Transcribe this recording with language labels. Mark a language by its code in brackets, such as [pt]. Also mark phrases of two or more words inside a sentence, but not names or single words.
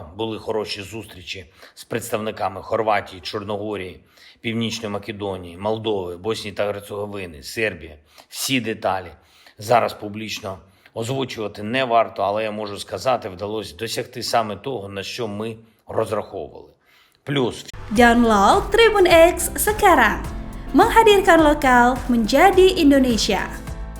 [uk] Були хороші зустрічі з представниками Хорватії, Чорногорії, Північної Македонії, Молдови, Боснії та Герцеговини, Сербії. Всі деталі зараз публічно озвучувати не варто, але я можу сказати, вдалося досягти саме того, на що ми розраховували. Плюс. [id] Download Tribun X sekarang. Menghadirkan lokal menjadi Indonesia.